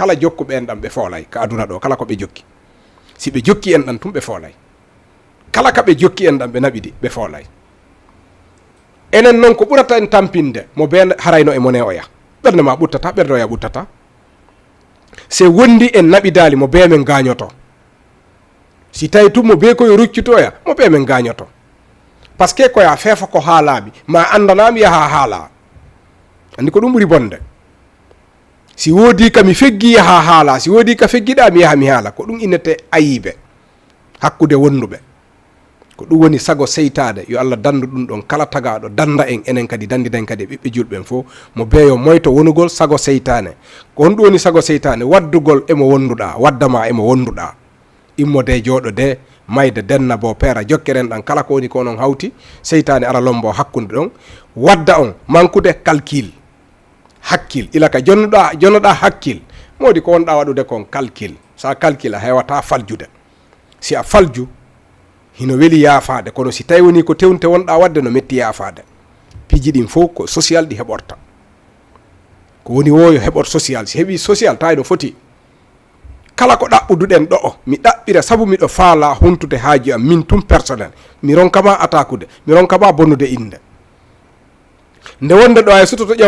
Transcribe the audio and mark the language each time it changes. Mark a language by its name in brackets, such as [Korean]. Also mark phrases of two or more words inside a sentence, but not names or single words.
[Fula] Kala jokkuɓe en ɗan ɓe foolay ka aduna ɗo, kala ko ɓe jokki. Si ɓe jokki en ɗan tun ɓe foolay, kala ka ɓe jokki en ɗan ɓe naɓiɗi ɓe foolay. Enen noon ko ɓurata en tampinde mo be harayno e mone oya, ɓernde ma ɓuttata, ɓernde oya ɓuttata. Se wondi en naɓidali mo be men gañoto, si tawi tun mo be koye ruccitoya mo be men gañoto. Par ce que koya feefa ko haalaɓi ma andanami yaha haala, andi ko ɗum ɓuuri bonde. Si woodi ka mi feggi yaha haala, si woodi ka feggiɗa mi yaha mi haala, ko ɗum innete ayibe hakkude wonnuɓe. ko ɗum woni sago seytade yo Allah dandu ɗum ɗon kala tagaɗo danda en enen kadi dandiɗen kadi ɓiɓɓe julɓen fof mo beeyo moyto wonugol sago seytane ko honɗum woni sago seytane waddugol emo wonduɗa waddama emo wonduɗa immode jooɗo de mayde denna bo peera jokkeren ɗan kala ko woni ko onon hawti seytane ara lombo hakkude ɗon wadda on mankude calcul hakkil ila ka jonnoɗa hakkil modi ko wonɗa waɗude kon calcul sa calcul a hewata faljude si a falju hino weli yaafade kono si tawi woni ko tewnte wonɗa wadde no metti yaafade piiji ɗin fof ko social ɗi heɓorta ko woni woyo heɓor social si heeɓi social tawi no foti kala ko ɗaɓɓuduɗen ɗo mi ɗaɓɓira saabu miɗo faala huntude haaji am min tum personnel mi ronkama attaqude mi ronkama bonnude inde nde wonde ɗo hay sutoto ƴewgol